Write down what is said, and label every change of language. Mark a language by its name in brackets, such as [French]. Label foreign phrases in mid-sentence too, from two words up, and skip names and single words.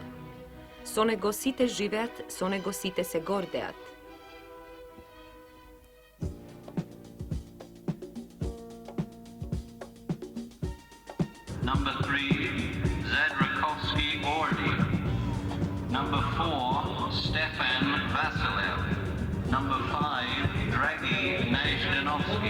[Macedonian] Со него сите живеат, со него сите се гордеат. [English] Number 3, Zadrukovsky Ordi. Number 4, Stefan Vasilev. Number 5, Dragi Najdanovsky.